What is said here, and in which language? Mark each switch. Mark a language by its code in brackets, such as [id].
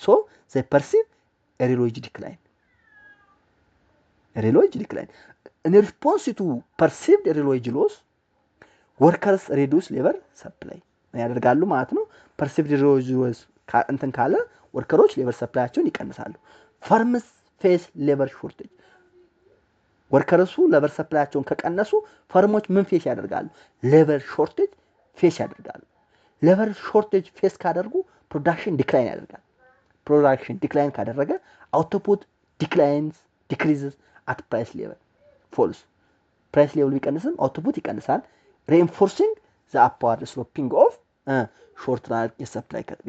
[en] So they perceive a real wage decline. Real wage decline. In response to perceived real wage loss, workers reduce labor supply. [am] ያደርጋሉ ማለት ነው። [en] perceived real wage loss [am] እንትን ካለ ወርከሮች ሌበር ሰፕላያቸውን ይቀንሳሉ። [en] firms face labor shortage. [am] ወርከርሱ ሌበር ሰፕላያቸውን ከቀነሱ ፈርሞች ምን ፌስ ያደርጋሉ? ሌበር ሾርቴጅ ፌስ ያደርጋሉ። ሌበር ሾርቴጅ ፌስ ካደርጉ ፕሮዳክሽን ዲክላይን ያደርጋል። ፕሮዳክሽን ዲክላይን ካደረገ አውትፑት [en] decreases at price level falls. price level [am] ቢቀንስም አውትፑት ይቀንሳል። [en] reinforcing the upward sloping of short run supply curve.